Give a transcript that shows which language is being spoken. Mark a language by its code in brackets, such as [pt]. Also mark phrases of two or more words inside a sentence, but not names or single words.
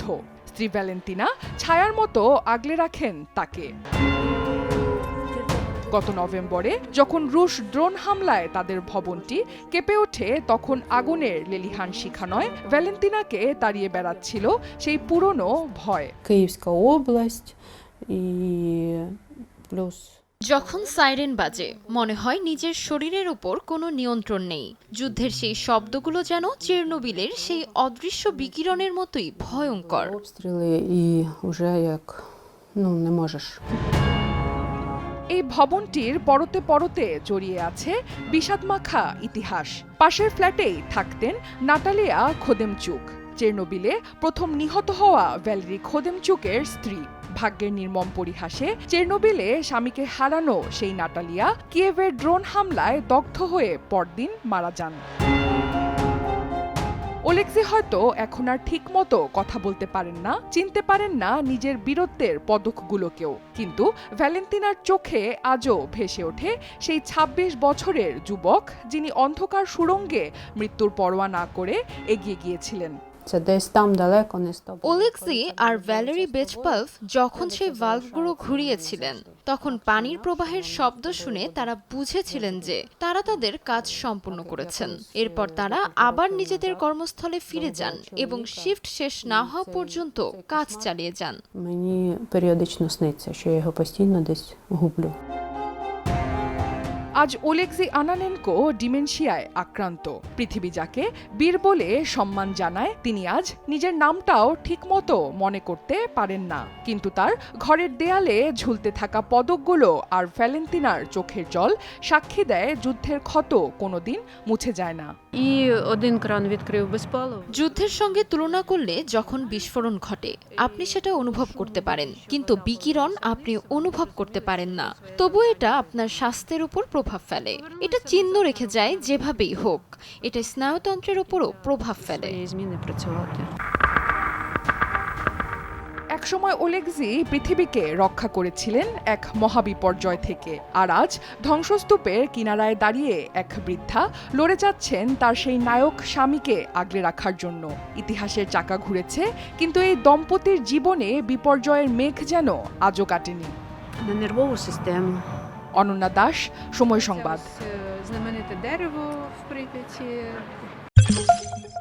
[bn] স্ত্রী ভ্যালেন্তিনা ছায়ার মতো আগলে রাখেন তাকে। গত নভেম্বরে যখন রুশ ড্রোন হামলায় তাদের ভবনটি কেঁপে ওঠে, তখন আগুনের লেলিহান শিখা নয়, ভ্যালেন্তিনাকে তাড়িয়ে বেড়াচ্ছিল সেই পুরনো ভয়। [ru] Киевская область и плюс [bn] যখন সাইরেন বাজে, মনে হয় নিজের শরীরের উপর কোনো নিয়ন্ত্রণ নেই। যুদ্ধের সেই শব্দগুলো যেন চেরনোবিলের সেই অদৃশ্য বিকিরণের মতোই ভয়ঙ্কর। [uk] обстріли і вже як не можеш. [bn] এই ভবনটির পরতে পরতে জড়িয়ে আছে বিষাদমাখা ইতিহাস। পাশের ফ্ল্যাটেই থাকতেন নাটালিয়া খোদেমচুক, চেরনোবিলে প্রথম নিহত হওয়া ভ্যালেরি খোদেমচুকের স্ত্রী। ভাগ্যের নির্মম পরিহাসে চেরনোবিলে স্বামীকে হারানো সেই নাটালিয়া কিয়েভের ড্রোন হামলায় দগ্ধ হয়ে পরদিন মারা যান। ওলেক্সি হয়তো এখন আর ঠিকমতো কথা বলতে পারেন না, চিনতে পারেন না নিজের বীরত্বের পদকগুলোকেও, কিন্তু ভ্যালেন্তিনার চোখে আজও ভেসে ওঠে সেই 26 বছরের যুবক যিনি অন্ধকার সুড়ঙ্গে মৃত্যুর পরোয়া না করে এগিয়ে গিয়েছিলেন। [uk] Це десь там далеко, не з тобою. [bn] ওলেক্সি আর ভ্যালেরি বেচপালভ যখন সেই ভালভগুলো ঘুরিয়েছিলেন, তখন পানির প্রবাহের শব্দ শুনে তারা বুঝেছিলেন যে তারা তাদের কাজ সম্পূর্ণ করেছেন। এরপর তারা আবার নিজেদের কর্মস্থলে ফিরে যান এবং শিফট শেষ না হওয়া পর্যন্ত কাজ চালিয়ে যান। [uk] Мені періодично сниться, що я його постійно десь гублю. [bn] আজ ওলেক্সি আনানেনকো ডিমেনশিয়ায় আক্রান্ত। পৃথিবী যাকে বীর বলে সম্মান জানায়, তিনি আজ নিজের নামটাও ঠিকমতো মনে করতে পারেন না। কিন্তু তার ঘরের দেয়ালে ঝুলতে থাকা পদকগুলো আর ভ্যালেন্তিনার চোখের জল সাক্ষী দেয় যুদ্ধের ক্ষত কোনোদিন মুছে যায় না। [uk] І один кран відкрив без палива. [bn] যুদ্ধের সঙ্গে তুলনা করলে যখন বিস্ফোরণ ঘটে, আপনি সেটা অনুভব করতে পারেন, কিন্তু বিকিরণ আপনি অনুভব করতে পারেন না। তবু এটা আপনার স্বাস্থ্যের উপর প্রভাব ফেলে। এটা চিহ্ন রেখে যায় যেভাবেই হোক। এটা স্নায়ুতন্ত্রের উপরও প্রভাব ফেলে। [uk] Свої зміни працювати. [bn] একসময় ওলেক্সি পৃথিবীকে রক্ষা করেছিলেন এক মহাবিপর্যয় থেকে, আর আজ ধ্বংসস্তূপের কিনারায় দাঁড়িয়ে এক বৃদ্ধা লড়ে যাচ্ছেন তার সেই নায়ক স্বামীকে আগলে রাখার জন্য। ইতিহাসের চাকা ঘুরেছে, কিন্তু এই দম্পতির জীবনে বিপর্যয়ের মেঘ যেন আজও কাটেনি। [uk] На нервову систему. [bn] অনন্যা দাস, সময় সংবাদ। [uk] Знамените дерево в Прип'яті.